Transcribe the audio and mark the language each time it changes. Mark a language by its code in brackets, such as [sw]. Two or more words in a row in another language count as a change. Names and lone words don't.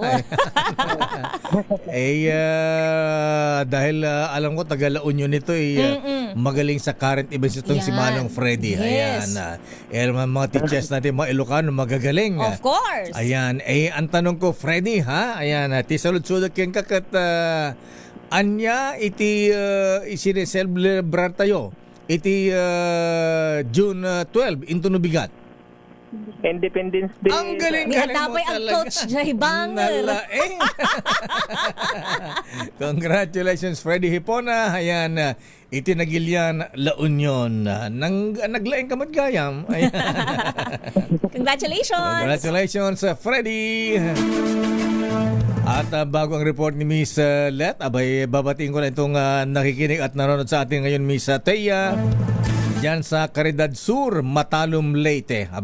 [tl] Dahil alam ko, taga La Union ito magaling sa current events itong si Manong Freddy. [en] Yes. [tl] Ayan. Mga teachers natin, mga Ilocano, magagaling. [en] Of course. [tl] Ayan. Ang tanong ko, Freddy, ha? Ayan. [ilo] Tisalud-sulod keng kakat anya iti isineselebrar tayo. Iti June 12, into nubigat. [en] Independence Day. [tl] Ang galing mo talaga. Ang Coach Jay Banger. [en] Congratulations, Freddy Hipona. [tl] Ayan, itinagilian La Union. [ilo] Naglaing kamatgayam. [tl] Ayan. [en] Congratulations. [tl] Congratulations, Freddy. At bago ang report ni Miss Let, abay babatiin ko na itong nakikinig at nanonood sa atin ngayon, Miss Thea. Diyan sa Caridad Sur, Matalum, Leyte.